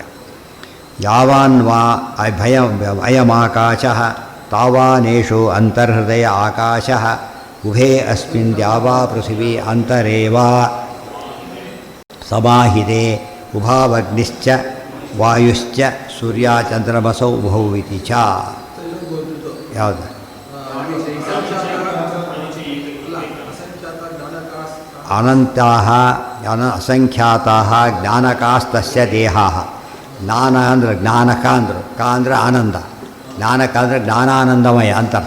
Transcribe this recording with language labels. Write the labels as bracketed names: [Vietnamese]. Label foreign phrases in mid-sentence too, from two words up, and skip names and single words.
[Sanskrit] ಯಾವಾನ್ವಾ ಅಯಮಾಕಾಶ ತಾವಾನೇಷು ಅಂತರ್ಹೃದಯ ಆಕಾಶ ಉಭೇ ಅಸ್ಮಿನ್ ದ್ಯಾವಾ ಪೃಥಿವೀ ಅಂತರೇವಾ ಸಮಾಹಿತೆ ಉಭಾವಗ್ನಿಶ್ಚ ವಾಯುಶ್ಚ ಸೂರ್ಯಚಂದ್ರಮಸೌ ಉಭೌ ಇತಿ ಚ. ಯಾವುದು ಅನಂತಾಃ ಅಸಂಖ್ಯಾತಾಃ ಜ್ಞಾನಕಾಸ್ತಸ್ಯ ದೇಹಾಃ. [Kannada] ಜ್ಞಾನ ಅಂದರೆ ಜ್ಞಾನಕ ಅಂದರು, ಕ ಅಂದರೆ ಆನಂದ, ಜ್ಞಾನಕ ಅಂದರೆ ಜ್ಞಾನಾನಂದಮಯ ಅಂತ ಅರ್ಥ.